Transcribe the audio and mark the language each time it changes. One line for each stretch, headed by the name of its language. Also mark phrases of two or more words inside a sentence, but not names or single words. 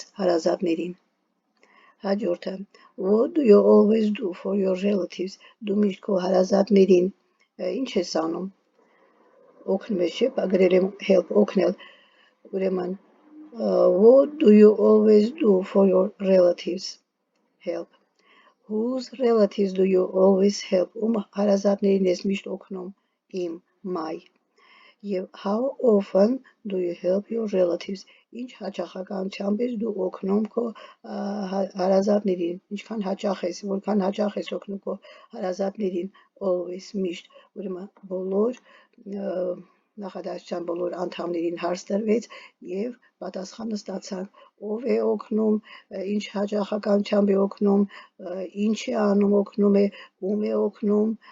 Armenian: հարազատներին։ Հաջորդը,
English: what do you always do for your relatives,
Armenian: դու միշտ քո հարազատներին ինչ ես անում, օգնում ես, չէ՞, գրել եմ help, օգնել,
English: ուրեմն what do you always do for your relatives, help, whose relatives do you always help,
Armenian: ում հարազատներին ես միշտ օգնում, իմ,
English: my, եւ how often do you help your relatives,
Armenian: ինչ հաճախականությամբ ես դու օգնում քո հարազատներին, ինչքան հաճախ ես, որքան հաճախ ես օգնում քո հարազատներին, always, միշտ, ուրեմն բոլոր նախադասության բոլոր անդամներին հարց տրվեց եւ պատասխանը ստացանք, ով է օգնում, ինչ հաճախականությամբ է օգնում, ինչ է անում, օգնում է, ում է օգնում,